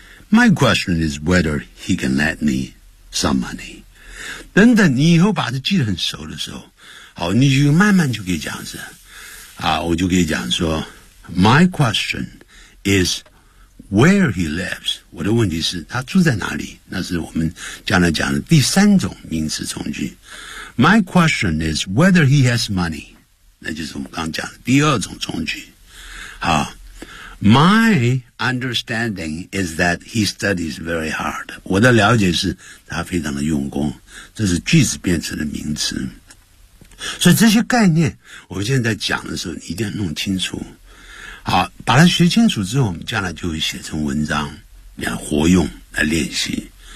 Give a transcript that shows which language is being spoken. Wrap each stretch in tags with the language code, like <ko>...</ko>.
<en>My question is whether he can lend me some money</en> <zh>等等，你以后把它记得很熟的时候，好，你就慢慢就可以讲是，啊，我就可以讲说 ，</zh> <en>My question is where he lives。</en> <zh>我的问题是他住在哪里？那是我们将来讲的第三种名词从句。</zh> <en>My question is whether he has money。</en> <zh>那就是我们刚讲的第二种从句。</zh> <en>好 ，My understanding is that he studies very hard。</en> <zh>我的了解是他非常的用功。这是句子变成的名词，所以这些概念我们现在讲的时候一定要弄清楚。好，把它学清楚之后，我们将来就会写成文章来活用来练习。</zh>